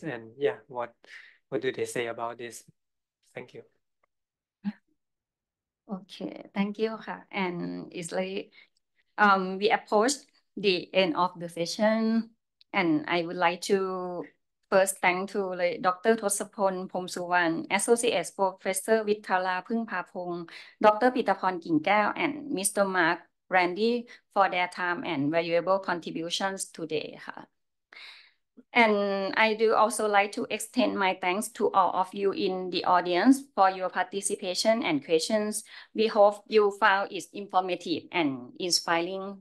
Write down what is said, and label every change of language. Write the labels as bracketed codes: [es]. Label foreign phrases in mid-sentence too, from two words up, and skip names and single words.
[en] And yeah, what do they say about this? Thank you. Okay, thank you. And it's like we approached the end of the session, and I would like to first thank to Dr. Tossapol Pomsuwan, Associate Professor Vitthala Phungphapong, Dr. Pitaporn กิ่งแก้ว, and Mr. Mark Randy for their time and valuable contributions today. And I do also like to extend my thanks to all of you in the audience for your participation and questions. We hope you found it informative and inspiring.